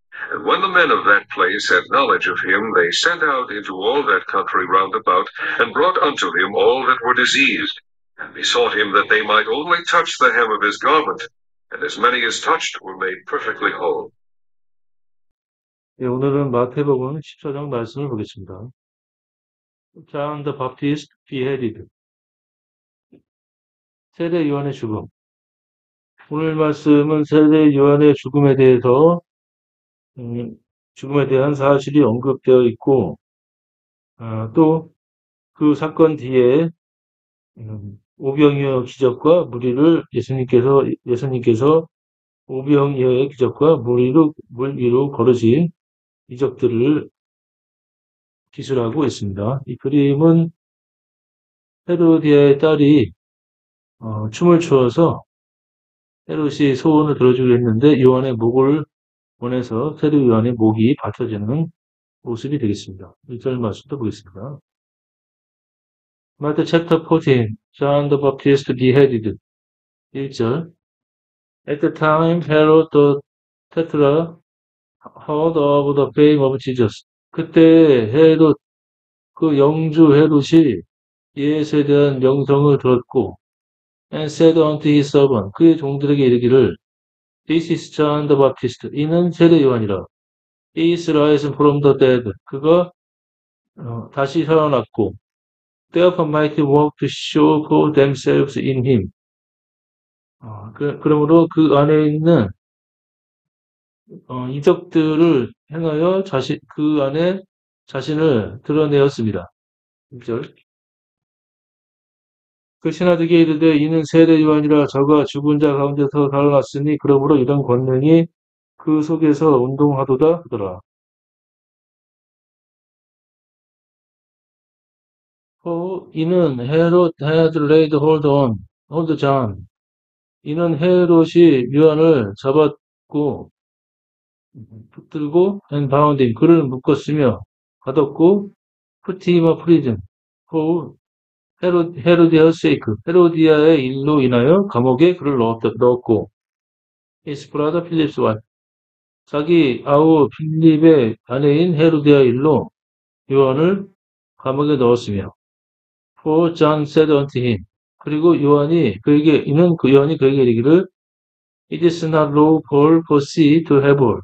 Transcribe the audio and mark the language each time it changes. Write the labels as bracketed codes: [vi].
[en] And when the men of that place had knowledge of him, they sent out into all that country round about, and brought unto him all that were diseased, and besought him that they might only touch the hem of his garment, and as many as touched were made perfectly whole. [ko] 예, 오늘은 마태복음 14장 말씀을 보겠습니다. [en] John the Baptist beheaded. [ko] 세례 요한의 죽음. 오늘 말씀은 세례 요한의 죽음에 대해서 죽음에 대한 사실이 언급되어 있고 또 그 사건 뒤에 오병이어 기적과 무리를 예수님께서 오병이어의 기적과 물 위로 걸으신 이적들을 기술하고 있습니다. 이 그림은 헤로디아의 딸이 춤을 추어서 헤롯이 소원을 들어주기로 했는데 요한의 목을 원해서 세례 요한의 목이 받쳐지는 모습이 되겠습니다. 1절 말씀도 보겠습니다. [en] Matthew chapter 14, John the Baptist beheaded. [ko] 1절. [en] At the time, Herod the Tetrarch heard of the fame of Jesus. [ko] 그때 헤롯, 그 영주 헤롯이 예수에 대한 명성을 들었고, [en] and said unto his servant, [ko] 그의 종들에게 이르기를, [en] This is John the Baptist. [ko] 이는 세례 요한이라. [en] He is risen from the dead. [ko] 그가 다시 살아났고, [en] therefore might work to show for themselves in him. [ko] 그러므로 그 안에 있는 이적들을 행하여 그 안에 자신을 드러내었습니다. 1절. 그 신하들에게 이르되 이는 세례 요한이라 저가 죽은 자 가운데서 살아났으니 그러므로 이런 권능이 그 속에서 운동하도다 하더라. [en] 이는 헤롯 had laid hold John. [ko] 이는 헤롯이 요한을 잡았고 붙들고 [en] and bound him. [ko] 그를 묶었으며 가뒀고 [en] put him in prison for 헤로디아's sake. [ko] 헤로디아의 일로 인하여 감옥에 그를 넣었고 [en] his brother Philip's wife. [ko] 자기 아우 필립의 아내인 헤로디아 일로 요한을 감옥에 넣었으며 [en] for John said unto him. [ko] 그리고 요한이 그에게 이르기를 [en] It is not lawful for thee to have her.